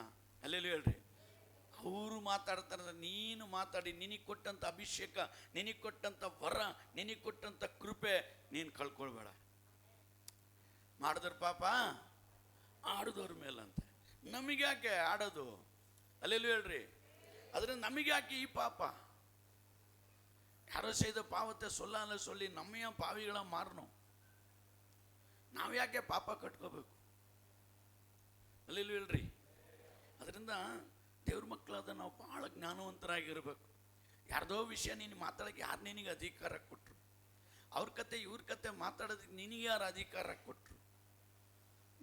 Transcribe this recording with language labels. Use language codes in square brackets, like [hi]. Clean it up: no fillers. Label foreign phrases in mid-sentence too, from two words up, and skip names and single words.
[kn] ಅಲ್ಲೆಲ್ಲೂ ಹೇಳ್ರಿ, ಅವರು ಮಾತಾಡ್ತಾರೆ, ನೀನು ಮಾತಾಡಿ ನಿನಗೆ ಕೊಟ್ಟಂಥ ಅಭಿಷೇಕ, ನಿನಗೆ ಕೊಟ್ಟಂಥ ವರ, ನಿನಗೆ ಕೊಟ್ಟಂಥ ಕೃಪೆ ನೀನು ಕಳ್ಕೊಳ್ಬೇಡ. ಮಾಡಿದ್ರ ಪಾಪ ಆಡಿದವ್ರ ಮೇಲಂತೆ, ನಮಗೆ ಯಾಕೆ ಆಡೋದು? ಅಲ್ಲೆಲ್ಲೂ ಹೇಳ್ರಿ. ಅದರಿಂದ ನಮಗೆ ಯಾಕೆ ಈ ಪಾಪ? [ta] ಯಾರೋ செய்த பாவத்தை சொல்லி நம்மையும் பாவிகளா மாறணும். [kn] ನಾವು ಯಾಕೆ ಪಾಪ ಕಟ್ಕೋಬೇಕು? ಅಲ್ಲೆಲ್ಲೂ ಹೇಳ್ರಿ. ಅದರಿಂದ ದೇವ್ರ ಮಕ್ಕಳಾದ ನಾವು ಭಾಳ ಜ್ಞಾನವಂತರಾಗಿರ್ಬೇಕು. ಯಾರ್ದೋ ವಿಷಯ ನೀನು ಮಾತಾಡೋಕ್ಕೆ ಯಾರು ನಿನಗೆ ಅಧಿಕಾರ ಕೊಟ್ಟರು? ಅವ್ರ ಕತೆ ಇವ್ರ ಕತೆ ಮಾತಾಡೋದಕ್ಕೆ ನಿನಗೆ ಯಾರು ಅಧಿಕಾರ ಕೊಟ್ಟರು?